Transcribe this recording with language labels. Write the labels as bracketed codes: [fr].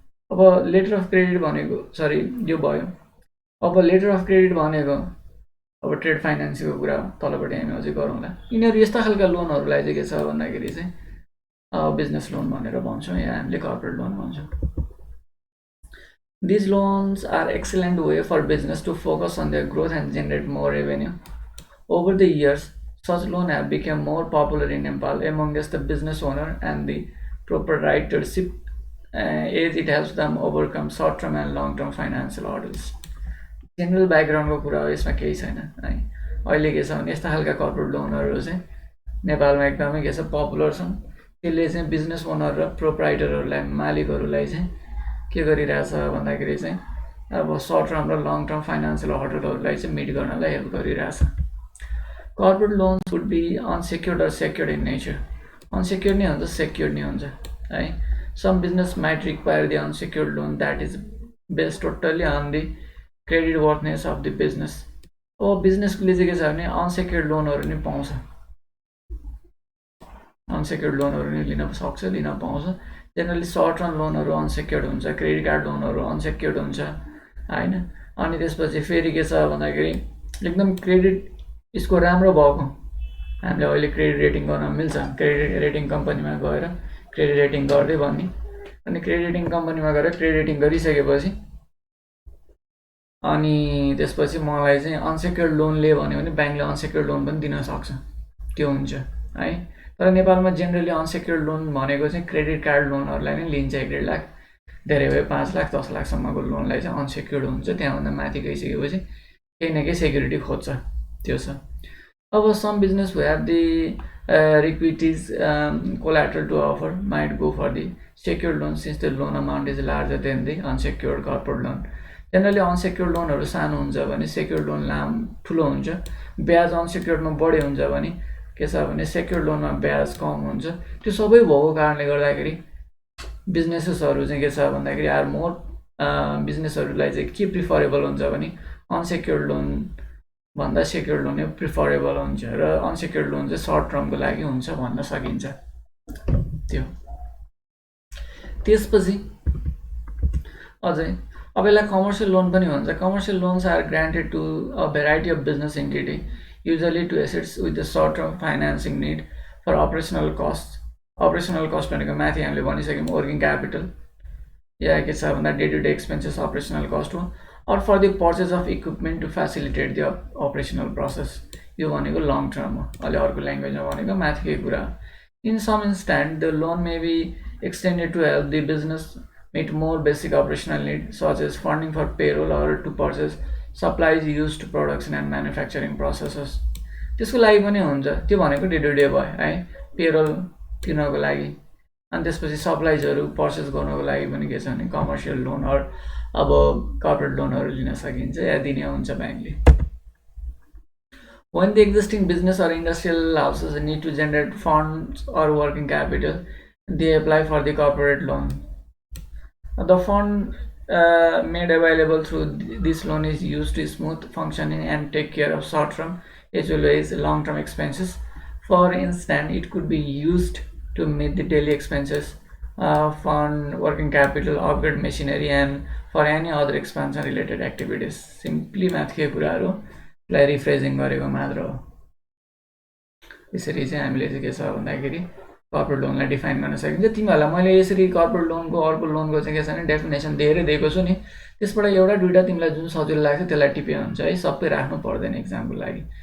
[ne] अब letter of credit भनेको, sorry यो भयो। अब लेटर अफ क्रेडिट भनेको अब ट्रेड फाइनेन्सको कुरा तलपट्टि हामी अझै गरौँला। यिनीहरू यस्ता खालका लोनहरूलाई चाहिँ के छ भन्दाखेरि चाहिँ बिजनेस लोन भनेर भन्छौँ या हामीले कर्पोरेट लोन भन्छौँ। [en] These loans are excellent way for business to focus on their growth and generate more revenue. Over the years, such loans have become more popular in Nepal amongst the business owner and the proprietorship, as it helps them overcome short-term and long-term financial hurdles. [ne] General ब्याकग्राउन्डको कुरा हो, यसमा केही छैन है। अहिले के छ भने यस्ता खालका कर्पोरेट लोनहरू चाहिँ नेपालमा एकदमै के छ पपुलर छन्। त्यसले चाहिँ बिजनेस ओनर र प्रोप्राइटरहरूलाई, मालिकहरूलाई चाहिँ के गरिरहेछ भन्दाखेरि चाहिँ अब सर्ट टर्म र लङ टर्म फाइनेन्सियल हर्डलहरूलाई चाहिँ मिट गर्नलाई हेल्प गरिरहेछ। [en] Corporate loans would be unsecured or secured in nature. [ne] Unsecured नै हुन्छ, सेक्योर्ड नै हुन्छ है। [en] Some business might require the unsecured loan that is based totally on the credit worthiness of the business. [ne] अब बिजनेसले चाहिँ के छ भने अनसेक्योर्ड लोनहरू नि पाउँछ, अनसेक्योर्ड लोनहरू नि लिन सक्छ, लिन पाउँछ। जेनरली सर्ट टर्म लोनहरू अनसेक्योर्ड हुन्छ, क्रेडिट कार्ड लोनहरू अनसेक्योर्ड हुन्छ होइन। अनि त्यसपछि फेरि के छ भन्दाखेरि एकदम क्रेडिट यसको राम्रो भएको, हामीले अहिले क्रेडिट रेटिङ गर्न मिल्छ। क्रेडिट रेटिङ कम्पनीमा गएर क्रेडिट रेटिङ गर्दै भन्ने, अनि क्रेडिट रेटिङ कम्पनीमा गएर क्रेडिट रेटिङ गरिसकेपछि अनि त्यसपछि मलाई चाहिँ अनसेक्योर्ड लोन लिए भन्यो भने ब्याङ्कले अनसेक्योर्ड लोन पनि दिन सक्छ, त्यो हुन्छ है। तर नेपालमा जेनरली अनसेक्योर्ड लोन भनेको चाहिँ क्रेडिट कार्ड लोनहरूलाई नै लिन्छ। 1.5 लाख, धेरै भए 5 लाख 10 लाखसम्मको लोनलाई चाहिँ अनसेक्योर्ड हुन्छ। त्यहाँभन्दा माथि गइसकेपछि केही न केही सेक्युरिटी खोज्छ, त्यो छ। [en] अब some business who have the requisites collateral to offer might go for the secured loan since the loan amount is larger than the unsecured corporate loan. [ne] Generally unsecured लोनहरू सानो हुन्छ भने सेक्योर्ड लोन ठुलो हुन्छ। ब्याज अनसेक्योर्डमा बढी हुन्छ भने के छ भने सेक्योर्ड लोनमा ब्याज कम हुन्छ। त्यो सबै भएको कारणले गर्दाखेरि बिजनेसेसहरू चाहिँ के छ भन्दाखेरि आर मोर, बिजनेसहरूलाई चाहिँ के प्रिफरेबल हुन्छ भने अनसेक्योर्ड लोन भन्दा सेक्योर्ड लोन नै प्रिफरेबल हुन्छ र अनसेक्योर्ड लोन चाहिँ सर्ट टर्मको लागि हुन्छ भन्न सकिन्छ त्यो। त्यसपछि अझै अब यसलाई कमर्सियल लोन पनि भन्छ। [en] Commercial loans are granted to a variety of business entity, usually to assets with the short term financing need for operational cost. [ne] Operational cost भनेको माथि हामीले भनिसक्यौँ, वर्किङ क्यापिटल या के छ भन्दा day to day expenses operational cost हो, [en] Or for the purchase of equipment to facilitate the operational process. [ne] यो भनेको long term हो। अहिले अर्को ल्याङ्ग्वेजमा भनेको माथिकै कुरा हो। [en] In some instant the loan may be extended to help the business meet more basic operational needs such as funding for payroll or to purchase supplies used to production and manufacturing processes। [ne] त्यसको लागि पनि हुन्छ, त्यो भनेको day to day भयो है। Payroll तिर्नको लागि अनि त्यसपछि सप्लाइजहरू पर्चेस गर्नको लागि पनि के छ भने कमर्सियल लोन अब कर्पोरेट लोनहरू लिन सकिन्छ या दिने हुन्छ ब्याङ्कले. [en] When the existing business or industrial houses need to generate funds or working capital, they apply for the corporate loan. The fund made available through this loan is used to smooth functioning and take care of short-term as well as long-term expenses. For instance, it could be used to meet the daily expenses, fund working capital, upgrade machinery, and for any other expansion-related activities. Simply math [ne] के कुराहरू लाई रिफ्रेजिङ गरेको मात्र हो. यसरी चाहिँ हामीले चाहिँ के छ भन्दाखेरि कर्पोरेट लोनलाई डिफाइन गर्न सकिन्छ. तिमीहरूलाई मैले यसरी कर्पोरेट लोनको अर्को लोनको चाहिँ के छ भने डेफिनेसन दिएरै दिएको छु नि. त्यसबाट एउटा दुईटा तिमीलाई जुन सजिलो लाग्छ त्यसलाई टिपे हुन्छ है. सबै राख्नु पर्दैन एक्जामको लागि.